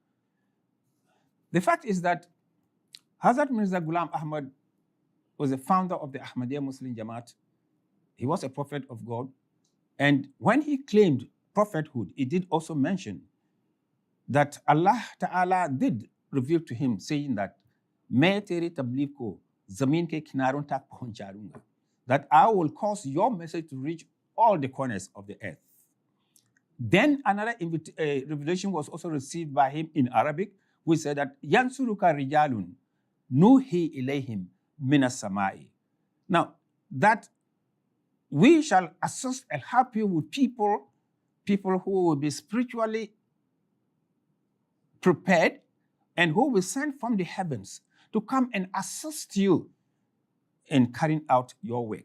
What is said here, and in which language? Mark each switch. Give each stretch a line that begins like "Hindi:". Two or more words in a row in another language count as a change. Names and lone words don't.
English: The fact is that Hazrat Mirza Ghulam Ahmad was the founder of the Ahmadiyya Muslim Jamaat. He was a prophet of God. And when he claimed prophethood, he did also mention that Allah Ta'ala did reveal to him, saying that,
Urdu: "میں تیرے تبلیغ کو زمین کے کناروں تک پہنچا,"
English: that I will cause your message to reach all the corners of the earth. Then another revelation was also received by him in Arabic, which said that
Arabic: ينصرك رجال نوحي إليهم من السماء.
English: Now, that we shall assist and help you with people who will be spiritually prepared and who will send from the heavens to come and assist you in carrying out your work.